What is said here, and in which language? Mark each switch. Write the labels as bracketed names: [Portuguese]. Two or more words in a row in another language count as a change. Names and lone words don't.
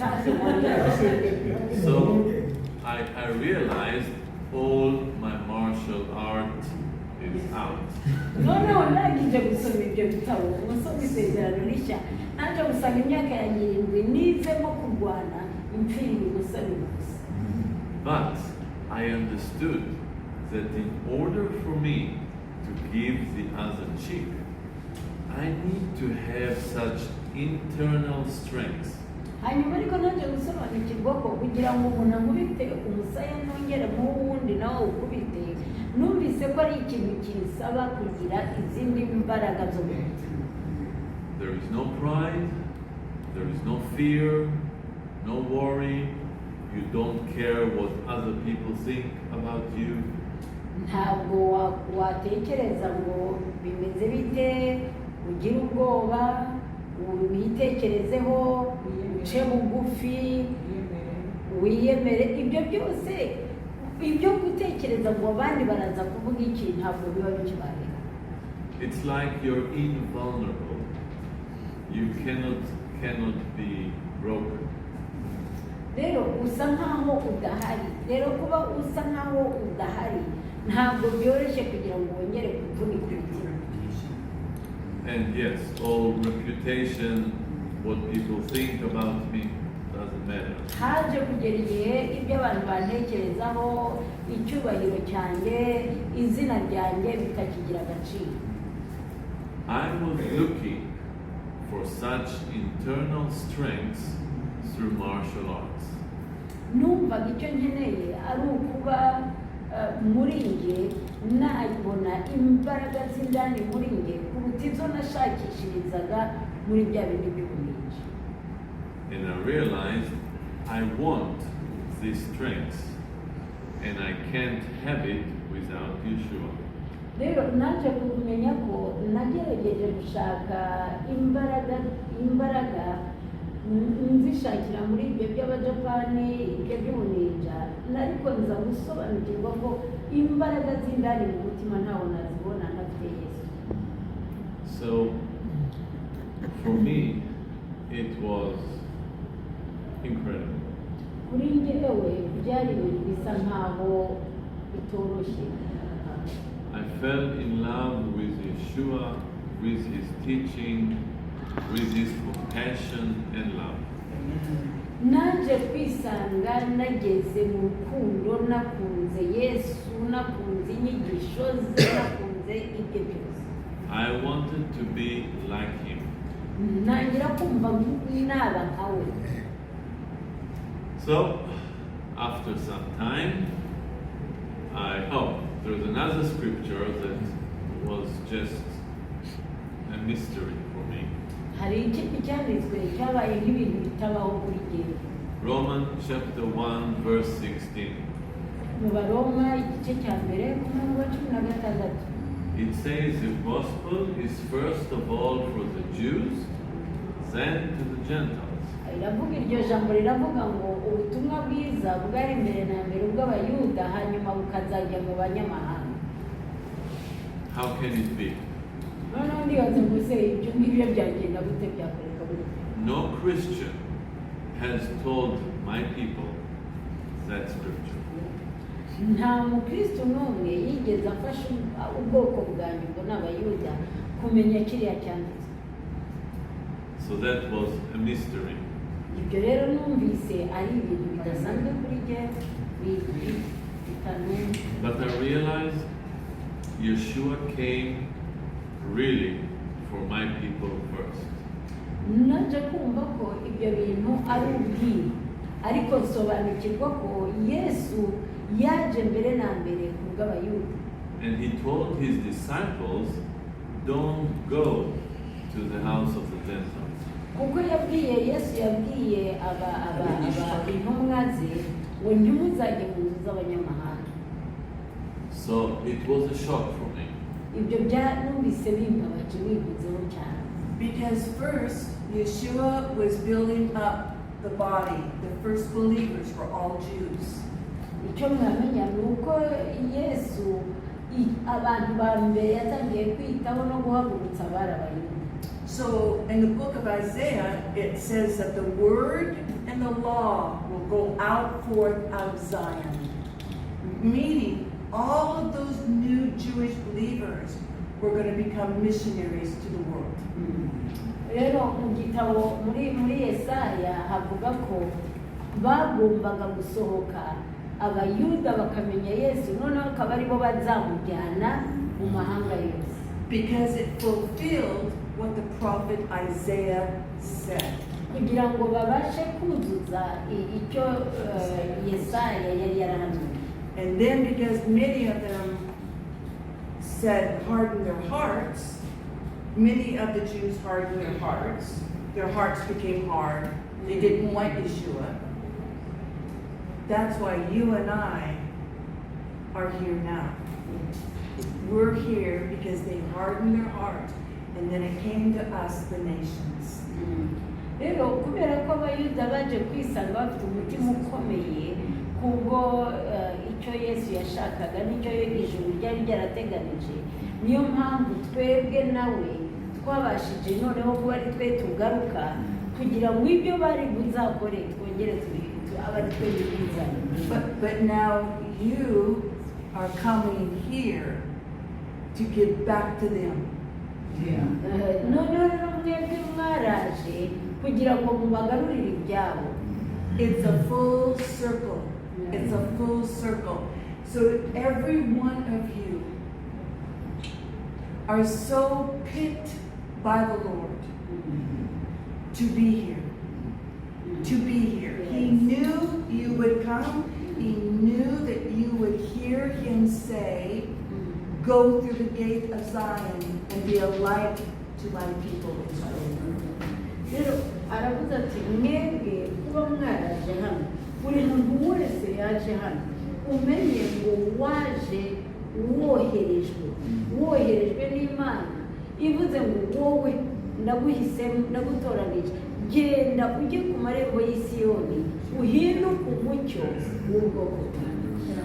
[English] So I realized all my martial art is out. [Kinyarwanda] noneho nagije gusoma ibyo bitabo, gusoma isezerano rishya, naje gusanga imyaka ya 7 nizemo kurwana impfiriye ubusa n'ubusa. [English] But I understood that in order for me to give the other cheek, I need to have such internal strength [Kinyarwanda] hanyuma ariko naje gusobanukirwa ko kugira ngo umuntu ankubite umusaya nongere mu wundi nawe ukubite, numvise ko ari ikintu kinsaba kugira izindi mbaraga zo mu mutima. [English] There is no pride, there is no fear, no worry. You don't care what other people think about you. [Kinyarwanda] Ntabwo watekereza ngo bimeze bite, ugira ubwoba, witekerezeho, uce bugufi, wiyemere. Ibyo byose, ibyo gutekereza ngo abandi baraza kuvuga iki, ntabwo biba bikibaye. [English] It's like you're invulnerable. You cannot be broken. [Kinyarwanda] Rero usa nkaho udahari. Rero kuba usa nkaho udahari ntabwo byoroshye kugira ngo wongere kuvunika umutima. [English] And yes, all reputation, what people think about me, doesn't matter. [Kinyarwanda] Haje kugera igihe ibyo abantu bantekerezaho, icyubahiro cyanjye, izina ryanjye bitakigira agaciro. [English] I was looking for such internal strengths through martial arts. [Kinyarwanda] Numvaga icyo nkeneye ari ukuba muri nge nabona imbaraga z'indani muri nge kuruta izo nashakishirizaga muri bya bindi by'ubumenyi. [English] And I realized I want these strengths and I can't have it without Yeshua. [Kinyarwanda] Rero naje kumenya ko nagerageje gushaka imbaraga nzishakira muri ibyo by'abajapani, ibyo by'ubuninja, ariko nza gusobanukirwa ko imbaraga z'indani mu mutima ntaho nazibona ntafite Yesu. [English] So for me it was incredible. [Kinyarwanda] Kuri njyewe byari ibintu bisa nkaho bitoroshye. [English] I fell in love with Yeshua, with his teaching, with his compassion and love. [Kinyarwanda] Naje kwisanga nageze mu rukundo, nakunze Yesu, nakunze inyigisho ze, nakunze ibyo byose. [English] I wanted to be like him. [Kinyarwanda] Nangira kumva naba nkawe. [English] So after some time, there's another scripture that was just a mystery for me. [Kinyarwanda] Hari ikindi cyanditswe cyabaye nk'ibintu bitabaho kuri jyewe. [English] Romans chapter 1 verse 16. [Kinyarwanda] Mu Baroma igice cya mbere ku murongo wa 16. [English] It says the gospel is first of all for the Jews, then to the Gentiles. [Kinyarwanda] Iravuga iryo jambo riravuga ngo ubutumwa bwiza bwari mbere na mbere ubw'abayuda hanyuma bukazajya mu banyamahanga. [English] How can it be? [Kinyarwanda] Noneho ndibaza ngo se ibyo ngibyo byagenda gute, byakoreka gute? [English] No Christian has told my people that scripture. [Kinyarwanda] Nta mukristo n'umwe yigeze afasha ubwoko bwanjye ngo n'abayuda kumenya kiriya cyanditswe. [English] So that was a mystery. [Kinyarwanda] Ibyo rero numvise ari ibintu bidasanzwe kuri jye, bitanumva. [English] But I realized Yeshua came really for my people first. [Kinyarwanda] Naje kumva ko ibyo bintu ari ubwiru, ariko nsobanukirwa ko Yesu yaje mbere na mbere ku bw'abayuda. [English] And he told his disciples, don't go to the house of the Gentiles. [Kinyarwanda] Kuko Yesu yabwiye intumwa ze ngo ntimuzajye mu nzu z'abanyamahanga. [English] So it was a shock for me. [Kinyarwanda] Ibyo byanumvise bimbabaje bivuzeho cyane. [English] Because first, Yeshua was building up the body. The first believers were all Jews. [Kinyarwanda] Icyo mwamenya ni uko Yesu abantu ba mbere yatangiye kwitaho no guhagurutsa abari abayuda. [English] So in the book of Isaiah, it says that the word and the law will go out forth out of Zion. Meaning, all of those new Jewish believers were going to become missionaries to the world. [Kinyarwanda] Rero mu gitabo muri Yesaya havuga ko bagombaga gusohoka abayuda bakamenya Yesu, noneho akaba aribo bazamujyana mu mahanga yose. [English] Because it fulfilled what the prophet Isaiah said. [Kinyarwanda] kugira ngo babashe kuzuza icyo Yesaya yari yarahanuye. [English] And then because many of them said harden their hearts, many of the Jews hardened their hearts became hard, they didn't want Yeshua. That's why you and I are here now. We're here because they hardened their heart, and then it came to us, the nations. [Kinyarwanda] Rero kubera ko abayuda baje kwisanga bafite umutima ukomeye kubwo icyo Yesu yashakaga n'icyo ijuru ryari ryarateganije, niyo mpamvu twebwe nawe twabashije noneho kuba ari twe tugaruka kugira ngo ibyo bari buzakore twongere abari twe bizana. [English] But now you are coming here to give back to them. [Kinyarwanda] Noneho rero mwebwe mwaraje kugira ngo mubagarurire ibyabo. [English] It's a full circle. It's a full circle. So every one of you are so picked by the Lord to be here. To be here. He knew you would come. He knew that you would hear him say, go through the gate of Zion and be a light to my people Israel. [Kinyarwanda] Rero aravuze ati mwebwe kuba mwaraje hano, buri muntu wese yaje hano umenye ngo waje woherejwe n'Imana, ivuze ngo wowe ndaguhisemo ndagutoranije, genda ujye ku marembo y'Isiyoni uhinduke umucyo w'ubwoko bwanjye.